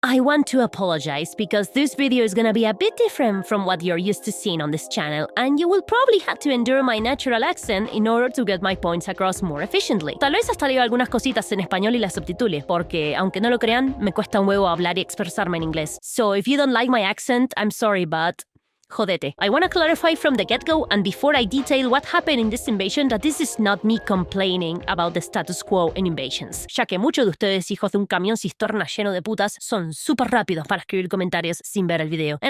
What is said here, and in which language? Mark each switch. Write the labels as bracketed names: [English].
[English] I want to apologize because this video is gonna be a bit different from what you're used to seeing on this channel, and you will probably have to endure my natural accent in order to get my points across more efficiently. [Spanish] Tal vez hasta leo algunas cositas en español y las subtitule, porque, aunque no lo crean, me cuesta un huevo hablar y expresarme en inglés. [English] So if you don't like my accent, I'm sorry, but [Spanish] jodete. [English] I want to clarify from the get-go and before I detail what happened in this invasion that this is not me complaining about the status quo in invasions, [Spanish] ya que muchos de ustedes, hijos de un camión cisterna lleno de putas, son súper rápidos para escribir comentarios sin ver el video.